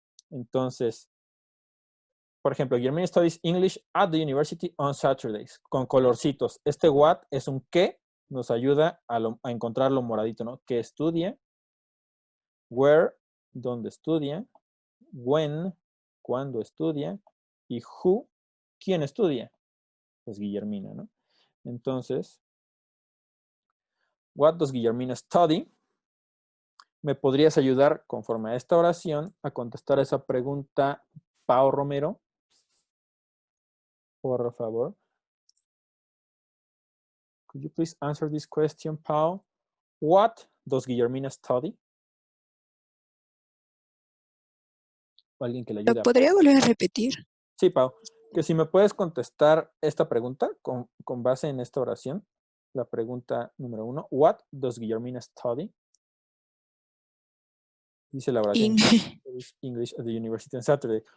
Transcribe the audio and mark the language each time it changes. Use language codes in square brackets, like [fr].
[en] Entonces, por ejemplo, Guillermina studies English at the university on Saturdays, con colorcitos. [es] Este what es un qué, nos ayuda a encontrar lo moradito, ¿no? Que estudia, where, donde estudia, when, cuando estudia, y who, quién estudia. Pues Guillermina, ¿no? [en] Entonces, what does Guillermina study? [es] ¿Me podrías ayudar, conforme a esta oración, a contestar esa pregunta, Pau Romero? Por favor. [en] Could you please answer this question, Pau? What does Guillermina study? [es] ¿O alguien que le ayude? ¿Lo podría volver a repetir? Sí, Pau. Que si me puedes contestar esta pregunta con base en esta oración. La pregunta número 1. [en] What does Guillermina study? Dice la oración. English at the University on Saturday.